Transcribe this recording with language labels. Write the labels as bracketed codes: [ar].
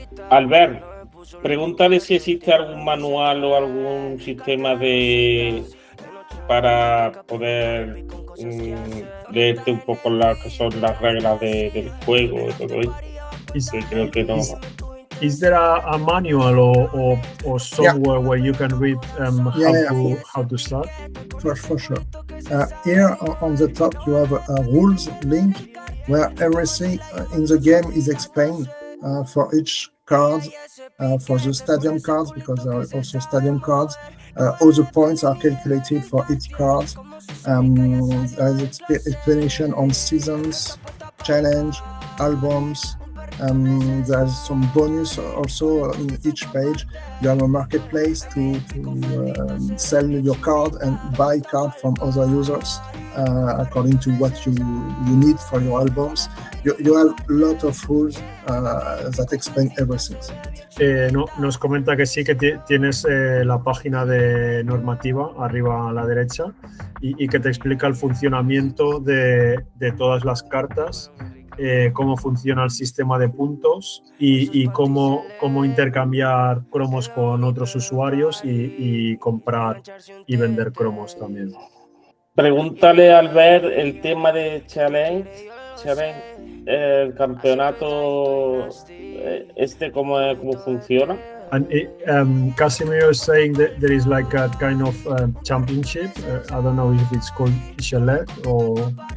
[es] Albert, Pregúntale si existe algún manual o algún sistema para poder leerte un poco las que son las reglas del juego y todo esto. Sí, creo que no. [en] Is there a manual or software where you can read how to start? For sure. Here on the top you have a rules link where everything in the game is explained for each card, for the stadium cards, because there are also stadium cards. All the points are calculated for each card. There's explanation on seasons, challenge, albums. There's some bonus also in each page. You have a marketplace to sell your card and buy card from other users according to what you need for your albums. You have a lot of rules that explain everything. [es] Nos comenta que sí que tienes la página de normativa arriba a la derecha y que te explica el funcionamiento de todas las cartas. Cómo funciona el sistema de puntos y cómo intercambiar cromos con otros usuarios y comprar y vender cromos también. Pregúntale a Albert el tema de Challenge, el campeonato cómo funciona. [en] And Casimiro is saying that there is like a kind of championship. I don't know if it's called Chalet or...